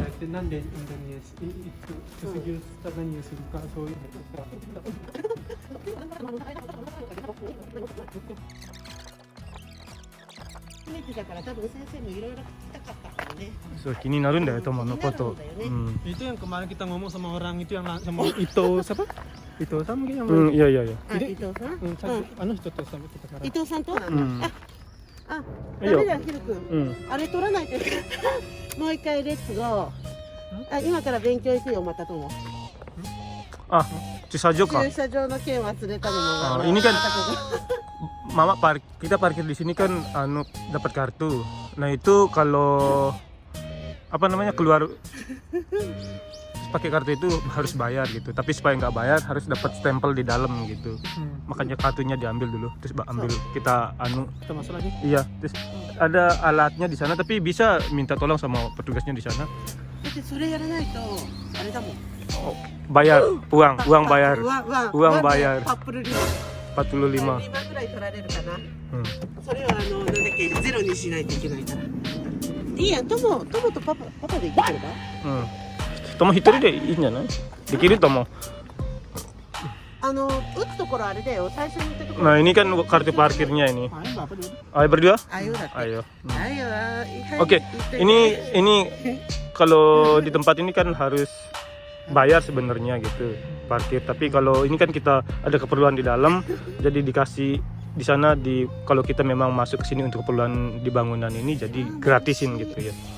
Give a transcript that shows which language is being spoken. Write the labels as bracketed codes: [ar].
[ja] なんでインドネシア卒業した何をするかそういうの初めてだから多分先生もいろいろ聞きたかったからね。そう気になるんだよ、とものこと。 [id] Itu yang kemarin kita ngomong sama orang itu yang sama Ito siapa? Ito sama yang iya iya iya. [ja] あ、伊藤さん？あの人と [id] sama kita sekarang. [ja] 伊藤さんと？あ、いいよダメだよ、ひろくん。あれ取らないと。もう一回レッツゴー。あ、今から勉強行くよ、またとも。あ、駐車場か。駐車場の券忘れたのも。 [id] Oh, ini kan Mama kita parkir di sini kan dapat kartu. Nah, itu kalau apa namanya keluar pakai kartu itu harus bayar gitu. Tapi supaya nggak bayar harus dapat stempel di dalam gitu. Makanya kartunya diambil dulu, terus ambil kita Kita masuk lagi. Iya, terus ada alatnya di sana tapi bisa minta tolong sama petugasnya di sana. [ja] だってそれやらないとあれだもん。 [id] Oh, bayar uang bayar. ワン bayar. パップルリボン。 45. [ja] 2万くらい取られるかな。それはなんだっけ、ゼロにしないといけないから。いいやん、トモとパパで行ければ。とも一人でいいんじゃない？できると思う。打つところあれだよ、最初に言ったところ。 [id] Nah, ini kan kartu parkirnya ini. Ayo berdua? [ja] あよだって。 [id] Ayo. [ja] あよは。 [id] Oke, ini kalau di tempat ini kan harus bayar sebenarnya gitu parkir. Tapi kalau ini kan kita ada keperluan di dalam, jadi dikasih di sana kalau kita memang masuk ke sini untuk keperluan di bangunan ini, jadi gratisin gitu ya.